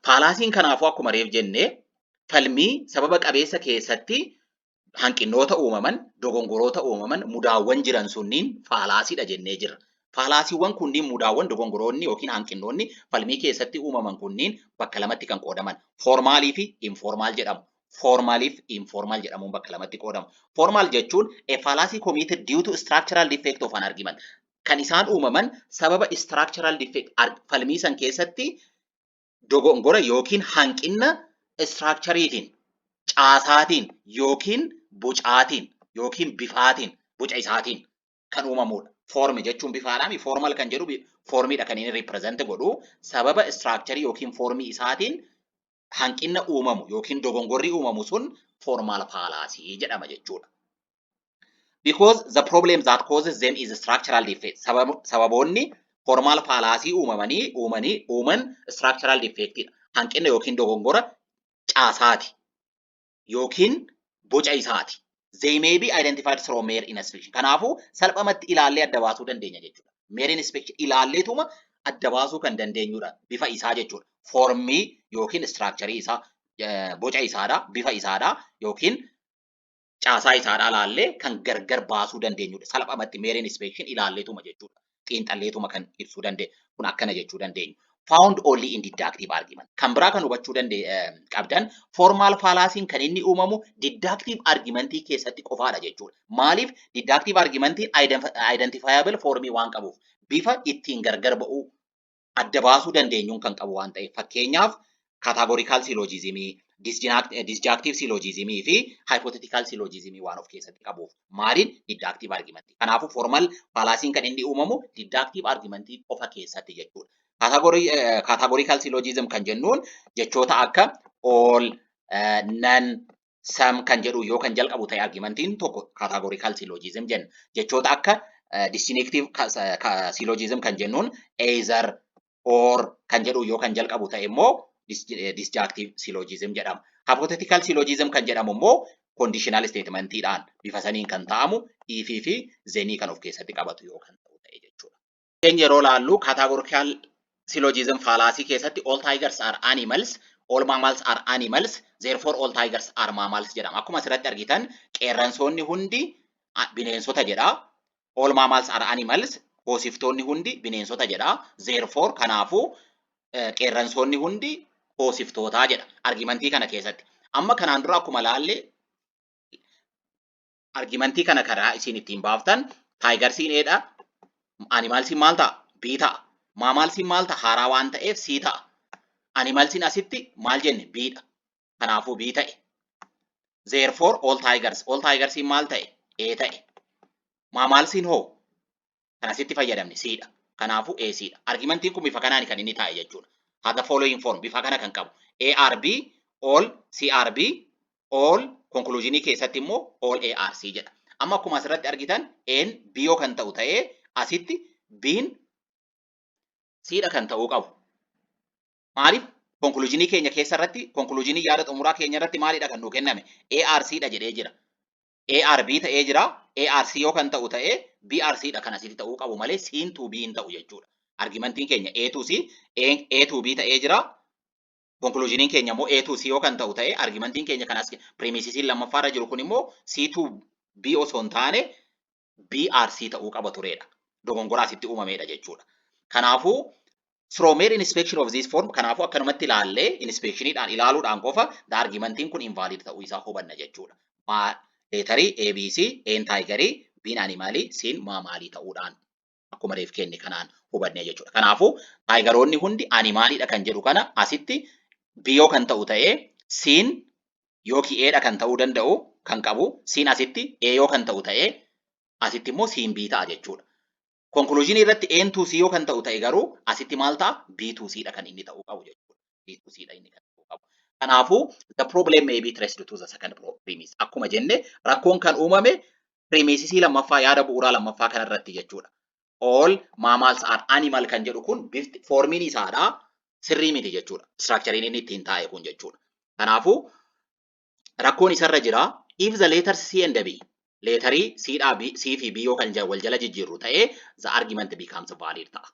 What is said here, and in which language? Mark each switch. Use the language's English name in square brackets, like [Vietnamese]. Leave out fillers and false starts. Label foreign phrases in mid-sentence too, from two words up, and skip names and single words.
[Oromo] Fallacy'n kanaafuu akkuma reef jennee falmii sababa qabeessa keessatti hanqinoota uumaman, dogongoroota uumaman, mudaawwan jiran sunniin fallacy'dha jennee jira. Fallacy'wwan kunniin mudaawwan dogongoroonni yookiin hanqinoonni falmii keessatti uumaman kunniin bakka lamatti kan qoodaman. Formaalii fi informaal jedhamu. Formaalii fi informal jedhamuun bakka lamatti qoodamu. [English] Formal jechuun a fallacy committed due to structural defect of an argument. [Oromo] Kan isaan uumaman sababa [English] structural defect [Oromo] falmii san keessatti dogongora yookiin hanqina structureetiin, caasaatiin yookiin bocaatiin yookiin bifaatiin, boca isaatiin kan uumamudha. Form jechuun bifaadhaan formal kan jedhu formiidha kan inni represent godhu sababa structure yookiin formii isaatiin hanqina uumamu yookiin dogongorri uumamu sun [English] formal fallacy [Oromo] jedhama jechuudha. [English] Because the problem that causes them is structural defect. [Oromo] Sababoonni [English] formal fallacy [Oromo] uuman [English] structural defect [Oromo] hanqina yookiin dogongora caasaati yookiin boca isaati. [English] They may be identified through mere inspection. [Oromo] Kanaafuu salphumatti ilaallee adda baasuu dandeenya jechuudha. [English] Mere inspection [Oromo] ilaalleetuma adda baasuu kan dandeenyudha bifa isaa jechuudha. Formii yookiin structure isaa boca isaadha, bifa isaadha yookiin caasaa isaadha ilaallee kan gargar baasuu dandeenyudha. Salphumatti [English] mere inspection [Oromo] ilaalleetuma jechuudha. Xiinxalleetuma kan ibsuu dandeenyu. Kun akkana jechuu dandeenyu. [English] Found only in deductive argument. [Oromo] Kan biraa kan hubachuu qabdan [English] formal fallacy [Oromo] kan inni uumamu deductive argumentii keessatti qofaadha jechuudha. Maaliif deductive argumentiin identifiable formii waan qabuuf bifa ittiin gargar ba'uu adda baasuu dandeenyuun kan qabu waan ta'eef fakkeenyaaf [English] categorical syllogism, disjunctive syllogism [Oromo] fi [English] hypothetical syllogism [Oromo] waan of keessatti qabuuf maaliin deductive argumentii. Kanaafuu formal fallacy kan inni uumamu deductive argumentii qofa keessatti jechuudha. [English] Categorical syllogism [Oromo] kan jennuun jechoota akka all, none, some kan jedhu yoo kan jalqabu ta'e argumentiin tokko [English] categorical syllogism [Oromo] jenna. Jechoota akka [English] distinctive syllogism [Oromo] kan jennuun either, or kan jedhu yoo kan jalqabu ta'e immoo [English] disjunctive syllogism [Oromo] jedhama. [English] Hypothetical syllogism [Oromo] kan jedhamu immoo conditional statementiidhaan bifa saniin kan ta'amu if fi then kan of keessatti qabatu yoo kan ta'u ta'e jechuudha. Yeroo laallu [English] categorical syllogism fallacy keessatti all tigers are animals, all mammals are animals, therefore all tigers are mammals jedhama. [Oromo] Akkuma asirratti argitan qeerransoonni hundi bineensota jedha. [English] All mammals are animals, [Oromo] hoosiftoonni hundi bineensota jedha. Therefore kanaafuu qeerransoonni hundi hoosiftootaa jedha. Argumentii kana keessatti. Amma kanaan dura akkuma laalle argumentii kana karaa isin ittiin baaftan tigersiin eedha. Animalsiin maal ta'a? B ta'a. Mammalsiin maal ta'a? Haaraa waan ta'eef C ta'a. Animalsiin asitti maal jenne? B dha. Kanaafuu B ta'e. [English] Therefore all [Oromo] tigersiin maal ta'e? A ta'e. Mammalsiin hoo? Kan asitti fayyadamne C dha. Kanaafuu A C dha. Argumentiin kun bifa kanaan kan inni taa'e jechuudha. Haga [English] following form [Oromo] bifa kana kan qabu. ARB, all, CRB, all, conclusionii keessatti immoo all ARC jedha. Amma akkuma asirratti argitan N B yoo kan ta'u ta'ee asitti B'n C dha kan ta'uu qabu. Maaliif? Conclusionii keenya keessarratti, conclusionii yaada xumuraa keenya irratti maalidha kan nuu kenname? ARC dha jedhee jira. ARB ta'ee jira. ARC yoo kan ta'u ta'ee BRC dha kan asitti ta'uu qabu malee C'n to B hin ta'u jechuudha. Argumentiin keenya A to C, A to B ta'ee jira. Conclusioniin keenya immoo A to C yoo kan ta'u ta'ee argumentiin keenya kan as premisisiin lammaffaarra jiru kun immoo C to B osoo hin taane BRC ta'uu qaba turedha. Dogongoraa asitti uumameedha jechuudha. Kanaafuu [English] through mere inspection of this form [Oromo] kanaafuu akkanumatti ilaallee inspectioniidhaan ilaaluudhaan qofa the argumentiin kun invalid ta'uu isaa hubanna jechuudha. Leetarii ABC, N tigerii, B'n animalii, C'n mammalii ta'uudhaan akkuma reef kenne kanaan hubannee jechuudha. Kanaafuu tigeroonni hundi animaliidha kan jedhu kana asitti B yoo kan ta'u ta'ee C'n yookiin A dha kan ta'uu danda'u kan qabu C'n asitti A yoo kan ta'u ta'ee asitti immoo C'n B ta'a jechuudha. Conclusion irratti N to C yoo kan ta'u ta'e garuu asitti maal ta'a? B to C dha kan inni ta'uu qabu jechuudha. B to C dha inni kan ta'uu qabu. [English] Kanaafuu the problem may be traced to the second premise. [Oromo] Akkuma jenne rakkoon kan uumame premisisii lammaffaa yaada bu'uuraa lammaffaa kanarratti jechuudha. [English] All mammals are animal [Oromo] kan jedhu kun formiin isaadha sirrii miti jechuudha. Structurein inni ittiin taa'e kun jechuudha. Kanaafuu rakkoon isarra jira [English] if the letters C and B [Oromo] leetarii C fi B yoo kan wal jala jijjiirru ta'ee [English] the argument becomes valid [Oromo] ta'a.